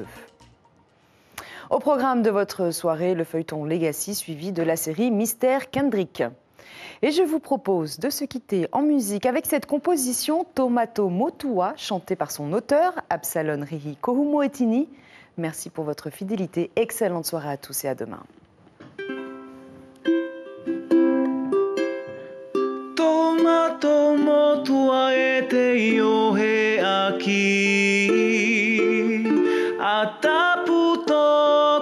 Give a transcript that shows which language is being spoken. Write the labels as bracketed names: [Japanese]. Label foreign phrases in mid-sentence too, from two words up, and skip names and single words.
[French] Au programme de votre soirée, le feuilleton Legacy suivi de la série Mystère Kendrick. Et je vous propose de se quitter en musique avec cette composition Tomato Motua, chantée par son auteur, Absalon Rihi Kohumoetini. Merci pour votre fidélité. Excellente soirée à tous et à demain. [Rapanui] Tomato Motua ete yohe aki Ataputo